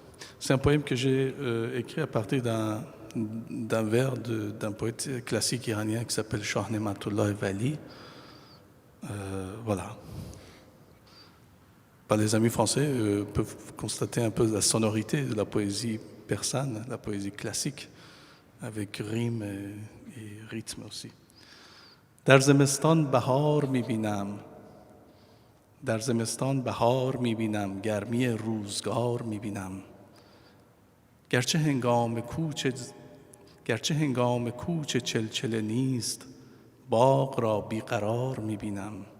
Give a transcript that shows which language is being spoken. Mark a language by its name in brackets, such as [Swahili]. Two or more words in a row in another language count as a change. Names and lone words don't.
[French] C'est un poème que j'ai écrit à partir d'un vers d'un poète classique iranien qui s'appelle Shah Ne'matullah Vali. Voilà. Les amis français peuvent constater un peu la sonorité de la poésie persane, la poésie classique, avec rime et rythme aussi. [Persian] در زمستان بهار می‌بینم، در زمستان بهار می‌بینم، گرمی روزگار می‌بینم. گرچه هنگام کوچ چلچله نیست، باغ را بیقرار می‌بینم.